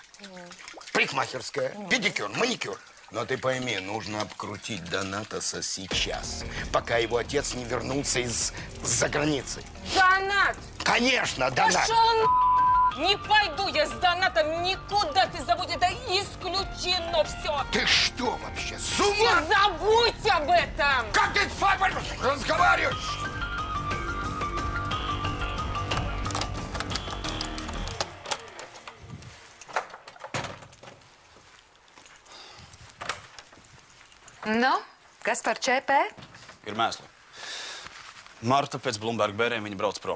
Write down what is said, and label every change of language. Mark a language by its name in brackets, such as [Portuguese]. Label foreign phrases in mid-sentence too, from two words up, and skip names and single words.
[Russian] Парикмахерская, педикюр, маникюр. Но ты пойми, нужно обкрутить Донатаса сейчас, пока его отец не вернулся из-за границы. Донат! Конечно, Донат! Пошел на... Не пойду я с Донатом никуда, ты забудь, это исключено все. Ты что вообще, с ума? Не забудь об этом! Как ты с папой разговариваешь? [Latvian] Nu, kas par ČP? Ir mēsli. Marta pēc Bloomberg bērēm viņa brauc prom.